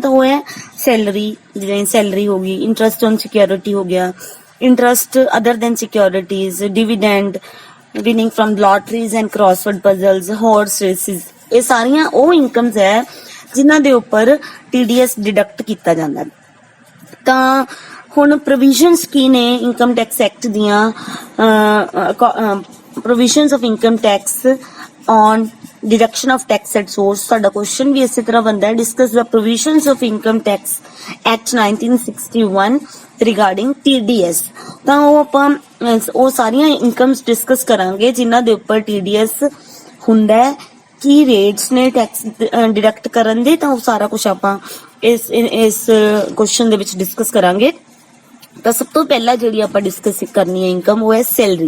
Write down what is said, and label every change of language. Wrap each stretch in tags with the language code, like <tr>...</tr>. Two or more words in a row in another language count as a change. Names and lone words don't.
<pa>ਤਾਂ ਉਹ ਹੈ ਸੈਲਰੀ, ਜਿਵੇਂ ਸੈਲਰੀ ਹੋ ਗਈ,</pa> <en>interest on security</en> <pa>ਹੋ ਗਿਆ,</pa> <en>interest other than securities, dividend, winning from lotteries and crossword puzzles, horse races.</en> <pa>ਇਹ ਸਾਰੀਆਂ ਉਹ ਇਨਕਮਸ ਹੈ ਜਿਨ੍ਹਾਂ ਦੇ ਉੱਪਰ TDS ਡਿਡਕਟ ਕੀਤਾ ਜਾਂਦਾ। ਤਾਂ ਹੁਣ ਪ੍ਰੋਵੀਜ਼ਨਸ ਕੀ ਨੇ</pa> <en>income tax act</en> <pa>ਦੀਆਂ?</pa> <en>provisions of income tax on deduction of tax at source।</en> <pa>ਸਾਡਾ ਕੁਐਸਚਨ ਵੀ ਇਸੇ ਤਰ੍ਹਾਂ ਬਣਦਾ ਹੈ,</pa> <en>discuss the provisions of income tax act 1961 regarding TDS।</en> <pa>ਤਾਂ ਉਹ ਸਾਰੀਆਂ ਇਨਕਮਸ ਡਿਸਕਸ ਕਰਾਂਗੇ ਜਿਨ੍ਹਾਂ ਦੇ ਉੱਪਰ TDS ਹੁੰਦਾ ਹੈ, ਕੀ ਰੇਟਸ ਨੇ</pa> <en>tax deduct</en> <pa>ਕਰਨ ਦੇ। ਤਾਂ ਉਹ ਸਾਰਾ ਕੁਝ ਆਪਾਂ ਇਸ ਕੁਐਸਚਨ ਦੇ ਵਿੱਚ ਡਿਸਕਸ ਕਰਾਂਗੇ। ਤਾਂ ਸਭ ਤੋਂ ਪਹਿਲਾਂ ਜਿਹੜੀ ਆਪਾਂ ਡਿਸਕਸ ਕਰਨੀ ਹੈ ਇਨਕਮ, ਉਹ ਹੈ ਸੈਲਰੀ।</pa>